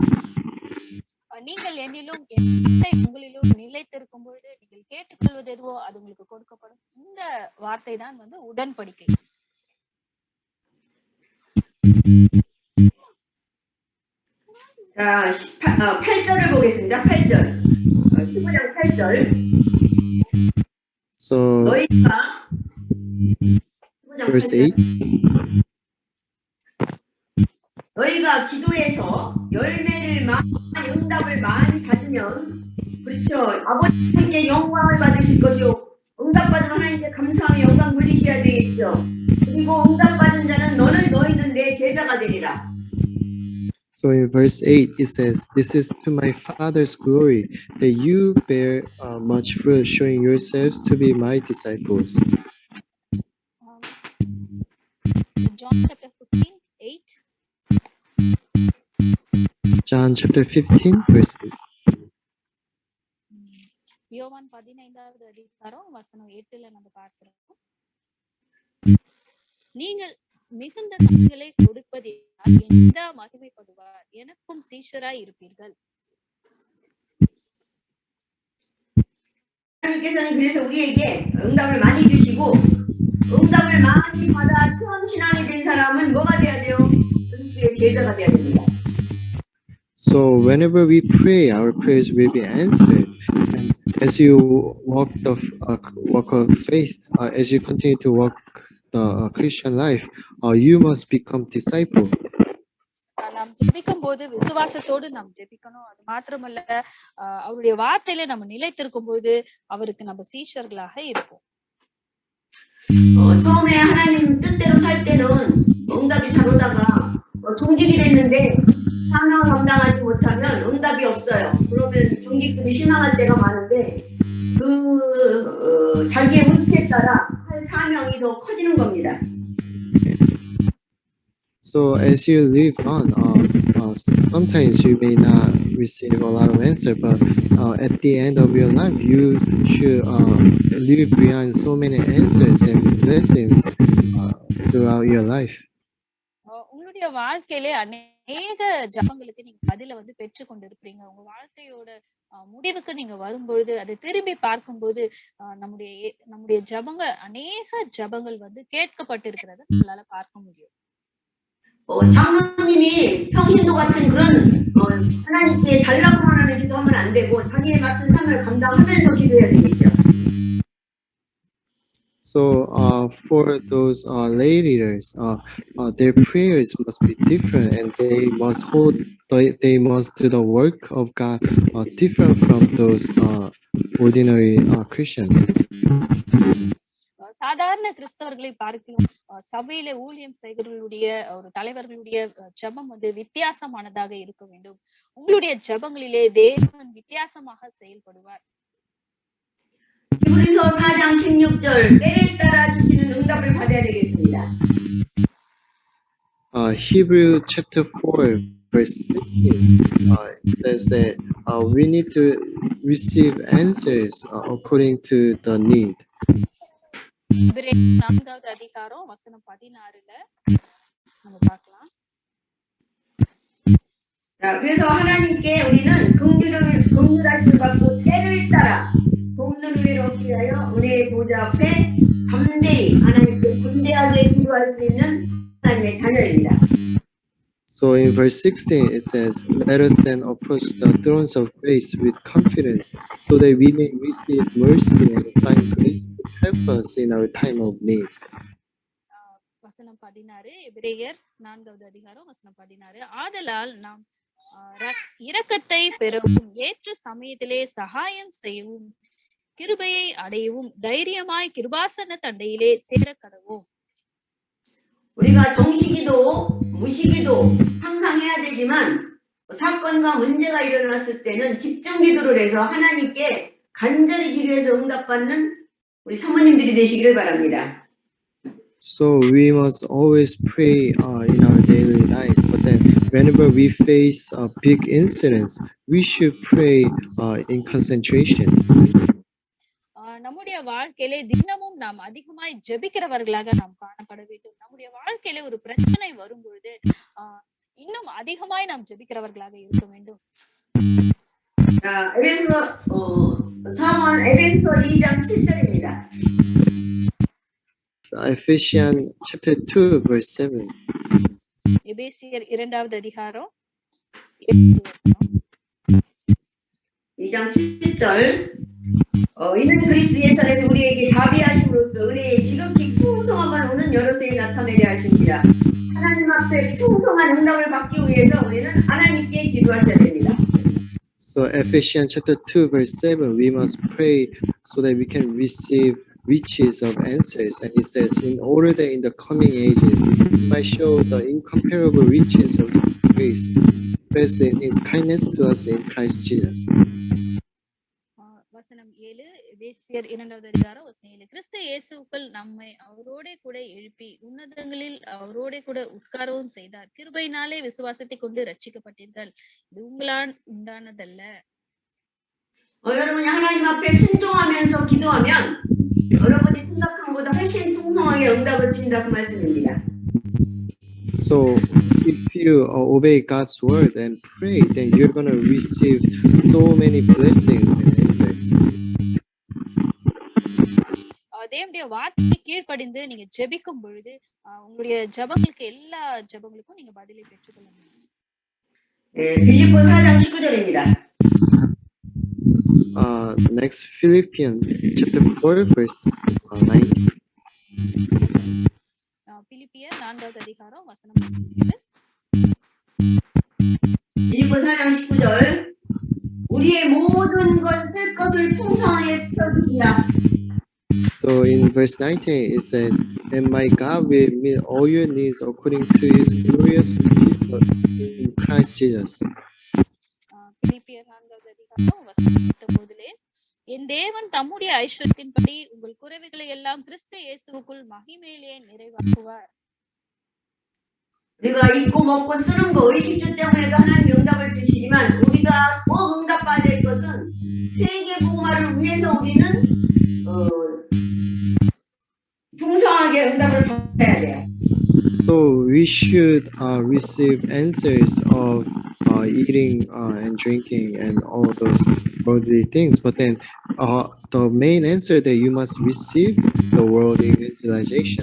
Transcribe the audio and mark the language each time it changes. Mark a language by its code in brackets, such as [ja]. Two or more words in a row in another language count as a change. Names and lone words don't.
[ta] நீங்கள் என்னிலும் உங்களிலும் நிலைத்திருக்கும் பொழுது நீங்கள் கேட்டுக்கொள்வது எதுவோ அது உங்களுக்கு கொடுக்கப்படும். இந்த வார்த்தை தான் உடன்படிக்கை. [ko] 자, 8절을 보겠습니다. 8절. 15장 8절. So 너희가 [en] verse 8. [ko] 너희가 기도해서 열매를 많이 응답을 많이 받으면 그렇죠. 아버지께 영광을 받으실 것이요. 응답받은 하나님께 감사하며 영광 돌리셔야 되겠죠. 그리고 응답받은 자는 너희는 내 제자가 되리라. [en] So in verse 8 it says, "This is to my Father's glory that you bear much fruit, showing yourselves to be my disciples." John chapter 15, 8. John chapter 15 verse 8. [ta] யோவான் 15வது அதிகாரம் வசனம் 8ல நம்ம பார்க்கிறோம். நீங்கள் மிகுந்த நன்மைகளை கொடுப்பதினால் எந்த மகிமைப்படுவார், எனக்கும் சீஷராய் இருப்பீர்கள். [ko] 하나님께서는 그래서 우리에게 응답을 많이 주시고 응답을 많이 받아 처음 신앙이 된 사람은 뭐가 돼야 돼요? 그리스도의 제자가 돼야 됩니다. [en] So whenever we pray, our prayers will be answered. And as you walk of faith, as you continue to walk the Christian life, you must become disciple. [ta] நாம் ஜெபிக்கும் போது விசுவாசத்தோடு நாம் ஜெபிக்கணும். அது மாத்திரமல்ல, அவருடைய வார்த்தையில நம்ம நிலைத்திருக்கும் போது அவருக்கு நம்ம சீஷர்களாக இருப்போம். [ko] 처음에 하나님 뜻대로 살 때는 응답이 잘 오다가 종직이 됐는데 사명을 감당하지 못하면 응답이 없어요. 그러면 종직들이 실망할 때가 많은데 자기의 위치에 따라 할 사명이 더 커지는 겁니다. [en] So as you live on, sometimes you may not receive a lot of answer, but at the end of your life, you should live behind so many answers and blessings throughout your life. [ta] உங்களுடைய வாழ்க்கையிலே அநேக ஜபங்களுக்கு நீங்க பதில பெற்று கொண்டிருப்பீங்க. உங்க வாழ்க்கையோட முடிவுக்கு நீங்க வரும்பொழுது அதை திரும்பி பார்க்கும்போது நம்முடைய ஜபங்கள் அநேக ஜபங்கள் கேட்கப்பட்டிருக்கிறத நம்மளால பார்க்க முடியும். [ko] 장로님이 평신도 같은 그런 하나님께 달라고만 하는 기도하면 안 되고 자기의 맡은 삶을 감당하면서 기도해야 되겠죠. [en] So for those lay leaders, their prayers must be different, and they must do the work of God different from those ordinary Christians. [ta] சாதாரண கிறிஸ்தவர்களை பார்க்கலாம், சபையில ஊழியம் செய்கிறவர்களுடைய ஒரு தலைவர்களுடைய ஜெபம் வித்தியாசமானதாக இருக்க வேண்டும். உங்களுடைய ஜெபங்களிலே தேவன் வித்தியாசமாக செயல்படுவார். [ko] 히브리서 4장 16절 때를 따라 주시는 응답을 받아야 되겠습니다. [en] Hebrew chapter 4 verse 16 says that we need to receive answers according to the need. [ta] 4வது அதிகாரம் வசனம் 16ல நம்ம பார்க்கலாம். [ko] 자, 그래서 하나님께 우리는 긍휼하심을 받고 때를 따라 돕는 은혜를 얻기 위하여 은혜의 보좌 앞에 담대히 하나님께 군대하게 기도할 수 있는 하나님의 자녀입니다. [en] So in verse 16 it says, "Let us then approach the thrones of grace with confidence, so that we may receive mercy and find grace to help us in our time of need." [ta] வசனம் வசனம் 16, எபிரேயர் 4வது அதிகாரம் வசனம் 16. ஆதலால் நாம் இரக்கத்தை பெறவும் ஏற்ற சமயத்திலே சகாயம் செய்யவும் கிருபையை அடையவும் தைரியமாய் கிருபாசன தண்டையிலே சேர கடவோம். [ko] 우리가 정시기도 무시기도 항상 해야 되지만 사건과 문제가 일어났을 때는 집중 기도를 해서 하나님께 간절히 기도해서 응답받는 우리 사모님들이 되시기를 바랍니다. [en] So we must always pray in our daily life, but then whenever we face big incidents, we should pray in concentration. [ta] நம்முடைய வாழ்க்கையிலே தினமும் நாம் அதிகமாய் ஜெபிக்கிறவர்களாக நாம் காணப்பட வேண்டும். நம்முடைய வாழ்க்கையிலே ஒரு பிரச்சனை வரும் பொழுது இன்னும் அதிகமாய் நாம் ஜெபிக்கிறவர்களாக இருக்க வேண்டும். [ko] 에베소 2장 7절입니다. [en] Ephesians chapter 2 verse 7. [ta] எபேசியர் 2வது அதிகாரம் [ko] 2장 7절. 이는 그리스도 예수 안에서 우리에게 자비하심으로써 은혜의 지극히 풍성함을 오는 여러 세에 나타내려 하십니다. 하나님 앞에 풍성한 응답을 받기 위해서 우리는 하나님께 기도하셔야 됩니다. [en] So Ephesians chapter 2 verse 7, we must pray so that we can receive riches of answers. And it says, in order that in the coming ages, we might show the incomparable riches of His grace, expressing His kindness to us in Christ Jesus. [ta] வசனம் 7, எபேசியர் 2வது அதிகாரம் வசனம் 7. கிறிஸ்து இயேசுவுக்குள் நம்மை அவரோடே கூட எழுப்பி உன்னதங்களில் அவரோடே கூட உட்காரவும் செய்தார். கிருபையினாலே விசுவாசத்தை கொண்டு ரட்சிக்கப்பட்டீர்கள். இது உங்களால் உண்டானதல்ல. [ko] 여러분이 하나님 앞에 순종하면서 기도하면 여러분이 생각한 것보다 훨씬 풍성하게 응답을 주신다 그 말씀입니다. [en] So if you obey God's word and pray, then you're going to receive so many blessings and answers. [ta] தேவனுடைய வார்த்தைக்கு கீழ்ப்படிந்து நீங்க ஜெபிக்கும் பொழுது உங்களுடைய ஜெபங்களுக்கு எல்லா ஜெபங்களுக்கும் நீங்க பதிலை பெற்றுக்கொள்ள முடியும். [ko] 빌립보 4장 19절입니다. [en] Next, Philippians chapter 4 verse 19. [ta] பிலிப்பியர் 4வது அதிகாரம் வசனம் 19. [ko] 빌립보 4장 19절. 우리의 모든 것을 풍성하게 채워주신다. [en] So in verse 19 it says, and my God will meet all your needs according to His glorious riches in Christ Jesus. [ta] பிலிப்பியர் 4வது அதிகாரம் வசனம் 19. என் தேவன் தம்முடைய ஐஸ்வர்யத்தின்படி உங்கள் குறைவுகளை எல்லாம் கிறிஸ்து இயேசுவுக்குள் மகிமையிலே நிறைவாக்குவார். [ko] 우리가 입고 먹고 쓰는 거 의식주 때문에도 하나님 응답을 주시지만 우리가 꼭 응답받아야 될 것은 세계 복음화를 위해서 우리는 풍성하게 응답을 받아야 돼요. [en] So we should receive answers of eating and drinking and all those worldly things, but then the main answer that you must receive is the world evangelization.